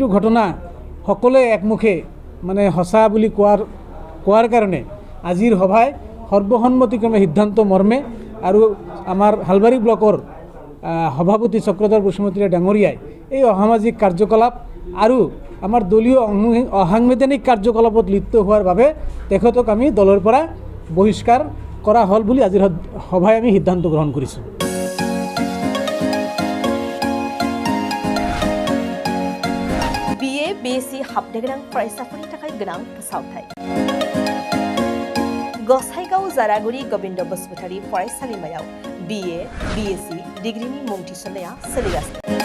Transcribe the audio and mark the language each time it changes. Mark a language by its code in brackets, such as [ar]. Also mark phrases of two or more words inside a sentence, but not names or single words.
[as] ঘটনা সকলোৱে একমুখে মানে সঁচা বুলি কোৱাৰ কাৰণে আজিৰ সভাই সৰ্বসন্মতিক্ৰমে সিদ্ধান্ত মৰ্মে আৰু আমাৰ হালবাৰী ব্লকৰ সভাপতি চক্ৰধৰ বসুমতাৰী ডাঙৰীয়াই এই অসামাজিক কাৰ্যকলাপ আৰু আমাৰ দলীয় অসাংবিধানিক কাৰ্যকলাপত লিপ্ত হোৱাৰ বাবে তেখেতক আমি দলৰ পৰা বহিষ্কাৰ কৰা হ'ল বুলি আজিৰ সভাই আমি সিদ্ধান্ত গ্ৰহণ কৰিছোঁ। [brx] BA BSc हाबनो गोनां फरायसाफोरनि थाखाय गोनां फोसावथाय। गसाइगाव जारागुरि गोविन्द बसुमतारी फरायसालिमायाव BA BSc डिग्रीनि मुं थिसननाया सोलिगासिनो।